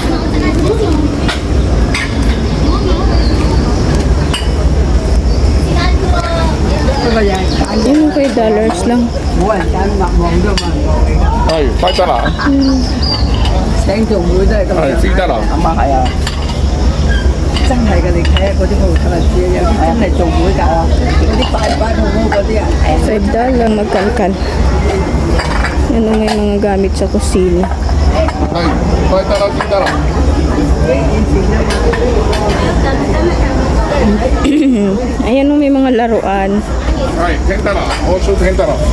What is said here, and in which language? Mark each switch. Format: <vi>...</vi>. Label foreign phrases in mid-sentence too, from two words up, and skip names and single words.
<tl>Yung $5 lang. Ay, $5. Ay, $6.</tl> <yue>真係嘅，你睇下嗰啲鋪頭知有啲真係做會㗎，嗰啲擺鋪嗰啲啊。</yue> <tl>$5 magkalkal. May mga gamit sa kusina. Ay, $5, $6. Ayan may mga laruan. Ay, $10. Also $10.</tl>